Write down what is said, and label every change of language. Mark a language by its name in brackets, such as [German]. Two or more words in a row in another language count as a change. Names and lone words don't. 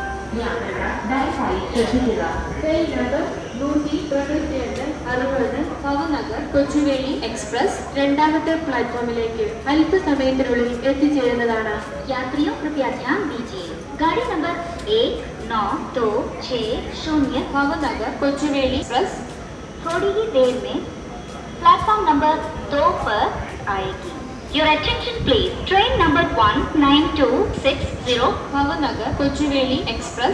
[English] Train number [Malayalam] 138 Bhavnagar Kochuveli Express രണ്ടാമത്തെ പ്ലാറ്റ്ഫോമിലേക്ക് അല്പസമയത്തിനുള്ളിൽ എത്തിച്ചേരുന്നതാണ്. [Hindi] यात्रियों कृपया ध्यान दीजिए, गाड़ी नंबर 19260 Bhavnagar Kochuveli Express थोड़ी ही देर में [English] platform number [Hindi] 2 पर आएगी. [English] Your attention please. Train number 19260 Bhavnagar Kochuveli Express